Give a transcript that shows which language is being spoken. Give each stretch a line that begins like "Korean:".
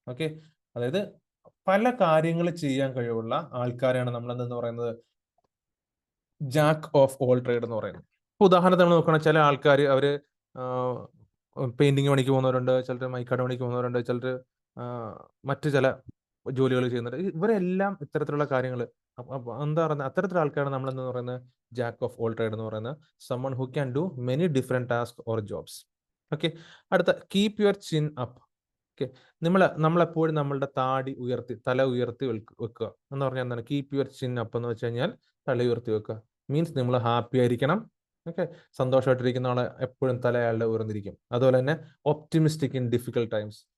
Malayalam: Okay, അതായത് പല കാര്യങ്ങൾ ചെയ്യാൻ കഴിവുള്ള ആൾക്കാരെയാണ് നമ്മൾ എന്തെന്ന് പറയുന്നത്, ജാക്ക് ഓഫ് ഓൾ ട്രേഡ് എന്ന് പറയുന്നത്. ഉദാഹരണത്തിന് നമ്മൾ നോക്കണം, ചില ആൾക്കാർ അവര് പെയിന്റിങ് പണിക്ക് പോകുന്നവരുണ്ട്, ചിലർ മൈക്കാട് പണിക്ക് പോകുന്നവരുണ്ട്, ചിലർ മറ്റു ചില ജോലികൾ ചെയ്യുന്നുണ്ട്. ഇവരെല്ലാം ഇത്തരത്തിലുള്ള കാര്യങ്ങൾ എന്താ പറയുന്നത്, അത്തരത്തിലുള്ള ആൾക്കാരാണ് നമ്മൾ എന്ന് പറയുന്നത് ജാക്ക് ഓഫ് ഓൾ ട്രേഡ് എന്ന് പറയുന്നത്.
English: someone who can do many different tasks or jobs. Okay,
Malayalam: അടുത്ത
English: Keep your chin up.
Malayalam: Okay, നമ്മളെപ്പോഴും നമ്മളുടെ തല ഉയർത്തി വെക്കുക എന്ന് പറഞ്ഞാൽ എന്താണ്, കീപ് യുവർ ചിൻ അപ്പ് എന്ന് വെച്ച് കഴിഞ്ഞാൽ തല ഉയർത്തി വെക്കുക മീൻസ് നമ്മൾ ഹാപ്പി ആയിരിക്കണം. ഓക്കെ, സന്തോഷമായിട്ടിരിക്കുന്ന ആളെ എപ്പോഴും തലയാളുടെ ഉയർന്നിരിക്കും. അതുപോലെ തന്നെ
English: Optimistic in difficult times.